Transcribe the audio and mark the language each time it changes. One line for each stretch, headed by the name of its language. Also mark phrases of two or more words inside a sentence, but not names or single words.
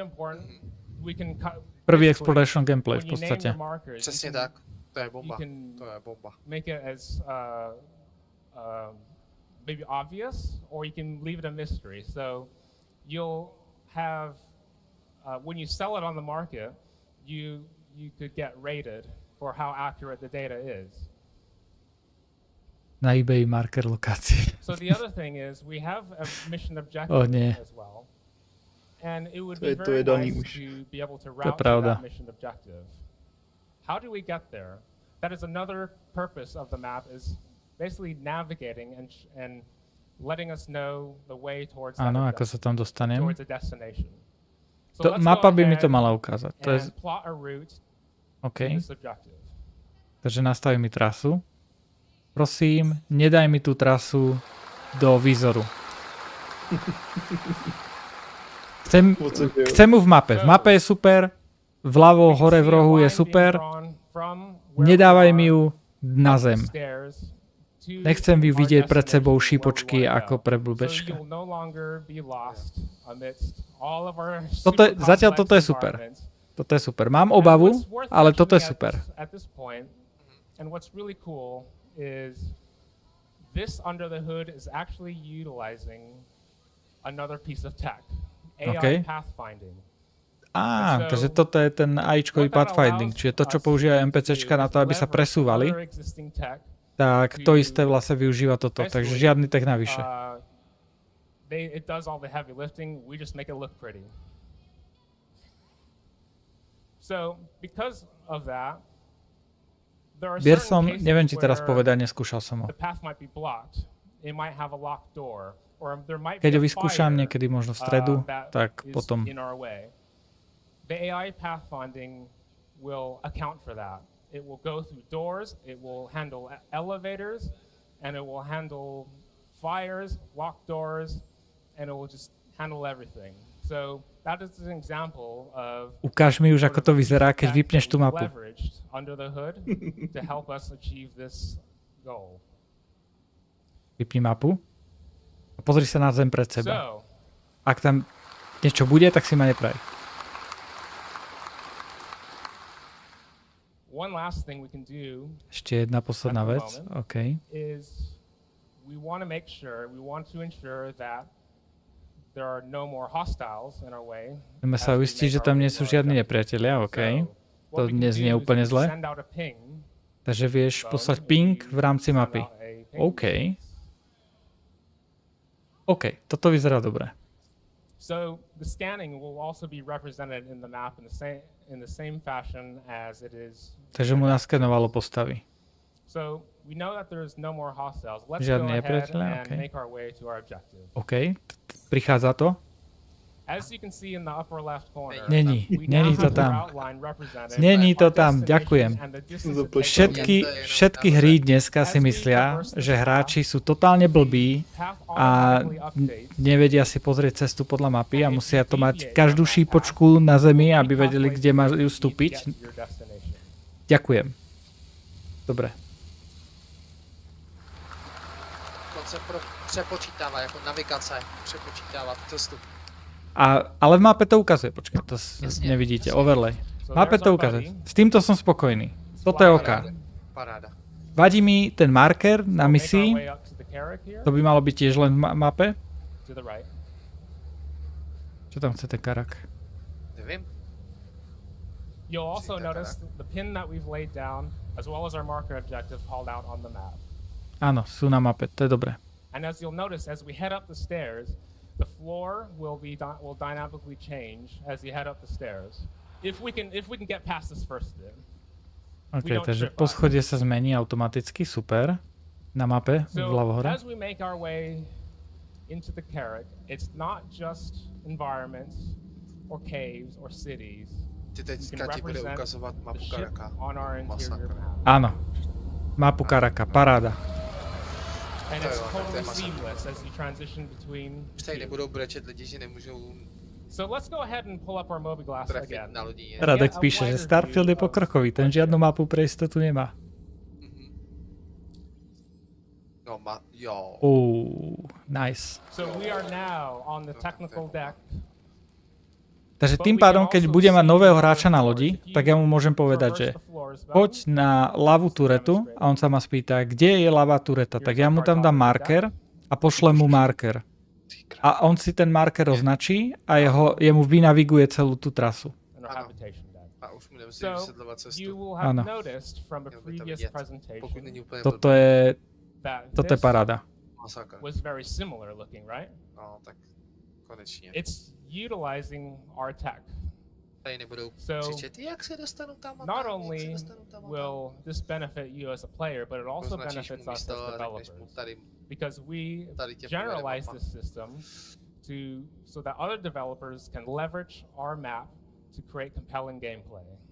Slovak: Prvý
English: exploration gameplay
Slovak: v podstate.
Czech: Přesně tak. To je bomba. To je bomba.
English: Make it as maybe obvious, or you can leave it a mystery. So you'll have when you sell it on the market, you could get rated for how accurate the data is.
Slovak: Na eBay marker lokácie.
English: So the other thing is we have a mission objective as well. And it would be very nice to be able to route to that mission objective. How do we get there? That is another purpose of the map, is basically navigating and letting us know the way towards that
Slovak: Áno, ako sa tam dostanem.
English: towards a destination. So let's
Slovak: Mapa
English: go
Slovak: by mi to
English: ahead
Slovak: mala ukázať. To je...
English: and plot a route OK. to this objective.
Slovak: Takže nastaví mi trasu. Prosím, nedaj mi tú trasu do výzoru. Chcem mu v mape. V mape je super. Vľavo, hore v rohu je super. Nedávaj mi ju na zem. Nechcem ju vidieť pred sebou šípočky ako pre blbečka. Zatiaľ toto je super. Toto je super. Mám obavu, ale toto je super.
English: Is this under the hood is actually utilizing another piece of tech, AI pathfinding.
Slovak: Takže toto je ten AIčkový pathfinding, čiže to, čo používajú NPCčka na to, aby sa presúvali, tak to isté vlastne využíva toto, takže žiadny tech navyše.
English: It does all the heavy lifting, we just make it look pretty. So, because of that,
Slovak: Bier som, neviem ti teraz povedať, neskúšal som ho. Keď ho vyskúšam niekedy možno v stredu, tak potom.
English: The AI pathfinding will account for that. It will go through doors, it will handle elevators, and it will handle fires, locked doors, and it will just handle everything. So that is an example of
Slovak: Ukáž mi už, ako to vyzerá, keď vypneš tú mapu.
English: Under the hood to help us achieve this goal.
Slovak: Vypni mapu a pozri sa na zem pred seba. Ak tam niečo bude, tak si ma nepraj.
English: One last thing we can do.
Slovak: Ešte jedna posledná vec.
English: OK. Is we want to ensure that there are no more hostiles in our way.
Slovak: Chceme sa uistiť, že tam nie sú žiadni nepriatelia, OK. To dnes nie je úplne zle. Takže vieš poslať ping v rámci mapy. OK. OK, toto vyzerá dobre.
English: So the scanning will also be represented in the map in in the same fashion as it is.
Slovak: Takže mu naskenovalo postavy.
English: So we know that there's no more hostiles. Let's
Slovak: Žiadni
English: go ahead
Slovak: nepriatelia,
English: and okay. make our way to our objective.
Slovak: OK, prichádza to.
English: As you can see in the upper left corner,
Czech: Není
English: we now
Czech: to
English: have
Czech: tam.
English: our outline representing
Czech: Není to
English: our
Czech: tam,
English: destination
Slovak: ďakujem.
English: and the distance it takes
Slovak: Všetky hry dneska si myslia, že hráči sú totálne blbí a nevedia si pozrieť cestu podľa mapy a musia to mať každú šípočku na zemi, aby vedeli, kde majú vstúpiť. Ďakujem. Dobre.
Czech: On se přepočítává, jako navigace, přepočítává cestu.
Slovak: Ale v mape to ukazuje, počkaj, to nevidíte, overlay. V mape to ukazuje. S týmto som spokojný. Toto je OK. Vadí mi ten marker na misii. To by malo byť tiež len v mape. Čo tam chce ten karak?
Czech: Nevím.
English: You'll also notice the pin that we've laid down, as well as our marker objective called out on the map.
Slovak: Áno, sú na mape, to je dobré.
English: And as you'll notice, as we head up the stairs, the floor will dynamically change as you head up the stairs. If we can get past this first bit.
Slovak: OK, takže poschodie sa zmení automaticky, super. Na mape, vľavo hore.
English: As we make our way into the Carrick, it's not just environments or caves or cities.
Czech: Teďka ti bude ukazovat mapu Karaka.
Slovak: Áno. Mapu Karaka, paráda.
English: And it's totally seamless as you transition between.
Czech: Už nebudou brečet lidi, že nemůžou.
English: So let's go ahead and pull up our Mobiglass again.
Slovak: Radek píše, že Starfield je pokrokový, ten žiadnu mapu pre istotu nemá.
Czech: No, jo.
English: Nice. So we are now on the technical deck.
Slovak: Takže tým pádom, keď budem mať nového hráča na lodi, tak ja mu môžem povedať, že poď na ľavú turetu a on sa ma spýta, kde je ľavá tureta. Tak ja mu tam dám marker a pošlem mu marker. A on si ten marker označí a jemu vynaviguje celú tú trasu. A už mu nemusím vysvetľovať cestu. Áno. Toto je paráda. No, tak konečne.
English: Utilizing our tech. So not only will this benefit you as a player, but it also benefits us as developers, because we generalize this system so that other developers can leverage our map to create compelling gameplay.